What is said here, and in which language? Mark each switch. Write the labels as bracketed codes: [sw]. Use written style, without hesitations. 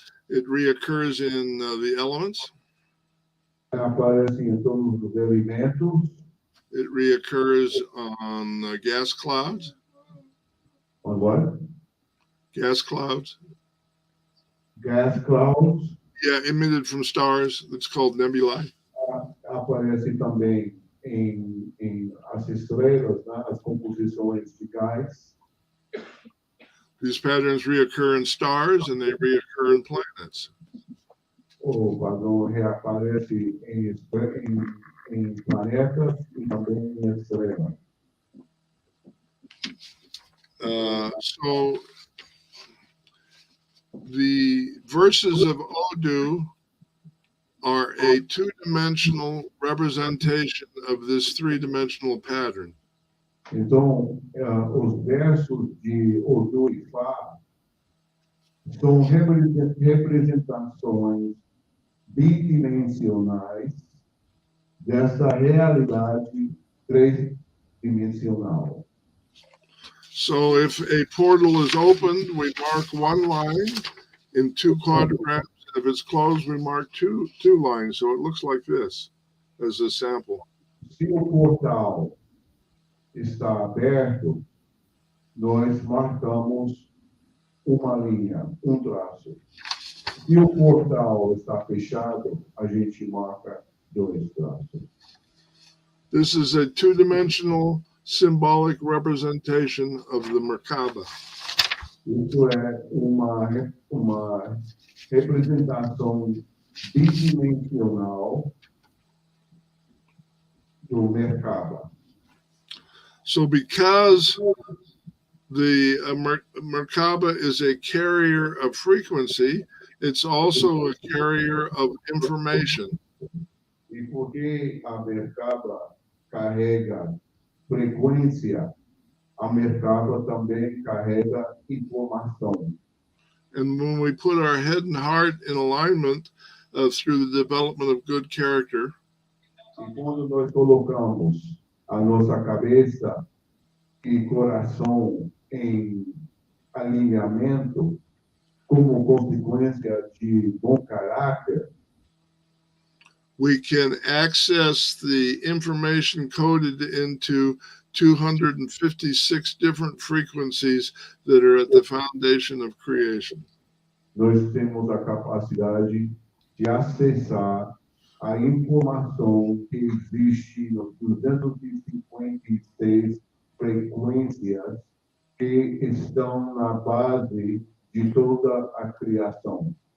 [en] It reoccurs in the elements. [pt] Aparece em todos os elementos. [en] It reoccurs on gas clouds. On what? Gas clouds. Gas clouds. Yeah, emitted from stars. It's called nebulae. [pt] Aparece também em as estrelas, né? As composições de gás. [en] These patterns reoccur in stars and they reoccur in planets. [pt] O padrão reaparece em planetas e também em estrelas. [en] So the verses of Odu are a two-dimensional representation of this three-dimensional pattern. [pt] Então, os versos de Odu e Ifá são representações bidimensionais dessa realidade três-dimensional. [en] So if a portal is opened, we mark one line in 2 quadrants. If it's closed, we mark two lines. So it looks like this as a sample. [pt] Se o portal está aberto, nós marcamos uma linha, traço. Se o portal está fechado, a gente marca 2 traços. [en] This is a two-dimensional symbolic representation of the Merkaba. [pt] Isso é uma representação bidimensional do Merkaba. [en] So because the Merkaba is a carrier of frequency, it's also a carrier of information. [pt] E porque a Merkaba carrega frequência, a Merkaba também carrega informação. [en] And when we put our head and heart in alignment through the development of good character, [pt] E quando nós colocamos a nossa cabeça e coração em alinhamento, como consequência de bom caráter, [en] we can access the information coded into 256 different frequencies that are at the foundation of creation. [pt] nós temos a capacidade de acessar a informação que existe nos 256 frequências que estão na base de toda a criação.